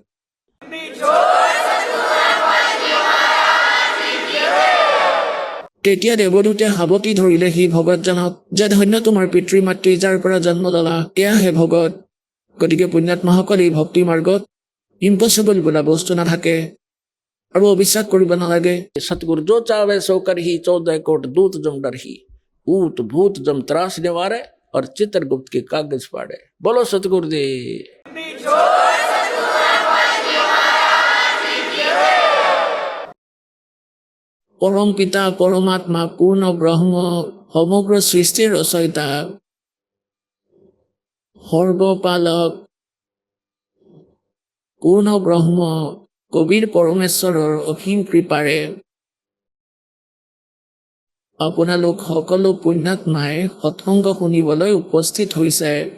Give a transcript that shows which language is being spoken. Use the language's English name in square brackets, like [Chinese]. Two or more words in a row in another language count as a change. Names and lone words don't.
[Assamese] তেতিয়া দেৱদূতে সাৱটি ধৰিলে সি ভগতজনক যে ধন্য তোমাৰ পিতৃ মাতৃ যাৰ পৰা জন্ম ললা, এয়াহে ভগত। গতিকে পুণ্যাত্মাসকল এই ভক্তি মাৰ্গত ইম্পচিবল বোলা বস্তু নাথাকে আৰু অবিশ্বাস কৰিব নালাগে। [Hindi] सतगुरु जो चावे सो करही 14 कोट दूत जम डरही ऊत भूत जम त्रास निवारे और चित्रगुप्त के कागज पाड़े। बोलो सतगुरुदेव। [Assamese] পৰম পিতা পৰমাত্মা পূৰ্ণ ব্ৰহ্ম সমগ্ৰ সৃষ্টিৰ ৰচয়িতা সৰ্বপালক পূৰ্ণ ব্ৰহ্ম কবিৰ পৰমেশ্বৰৰ অসীম কৃপাৰে আপোনালোক সকলো পুণ্যাত্মাই সৎসংগ শুনিবলৈ উপস্থিত হৈছে।